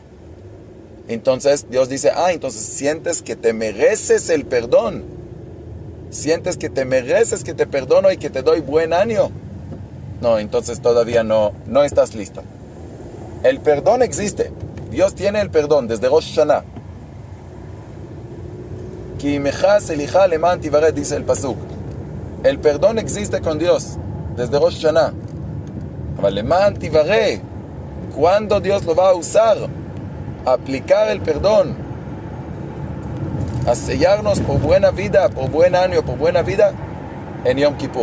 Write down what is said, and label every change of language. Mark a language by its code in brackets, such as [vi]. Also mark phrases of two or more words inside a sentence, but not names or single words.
[es] Entonces Dios dice, entonces sientes que te mereces el perdón. Sientes que te mereces que te perdono y que te doy buen año. No, entonces todavía no estás listo. El perdón existe. Dios tiene el perdón desde Rosh Hashanah. [he] כי עמך סליחה למען תיורא, [es] dice el pasuk. El perdón existe con Dios desde Rosh Hashanah. Pero [he] למען תיורא, [es] ¿cuándo Dios lo va a usar? Aplicar el perdón, a sellarnos por buena vida, por buen año, por buena vida, en Yom Kippur.